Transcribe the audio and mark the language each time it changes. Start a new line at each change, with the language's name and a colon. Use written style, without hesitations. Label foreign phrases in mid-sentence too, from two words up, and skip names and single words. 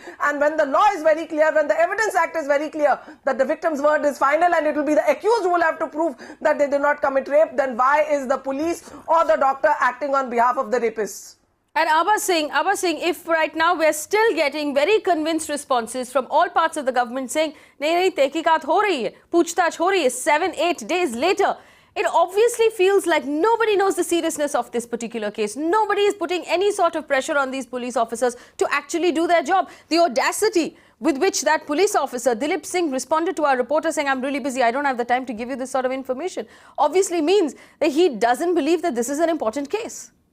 English: And when the law is very clear, when the Evidence Act is very clear that the victim's word is final and it will be the accused who will have to prove that they did not commit rape, then why is the police or the doctor acting on behalf of the rapists? And Abha Singh, if right now we're still getting very convinced responses from all parts of the government saying, nahi,
Hindi: तहक़ीक़ात हो रही है, पूछताछ हो रही है,
English: 7-8 days later, it obviously feels like nobody knows the seriousness of this particular case. Nobody is putting any sort of pressure on these police officers to actually do their job. The audacity with which that police officer, Dilip Singh, responded to our reporter saying, I'm really busy, I don't have the time to give you this sort of information, obviously means that he doesn't believe that this is an important case.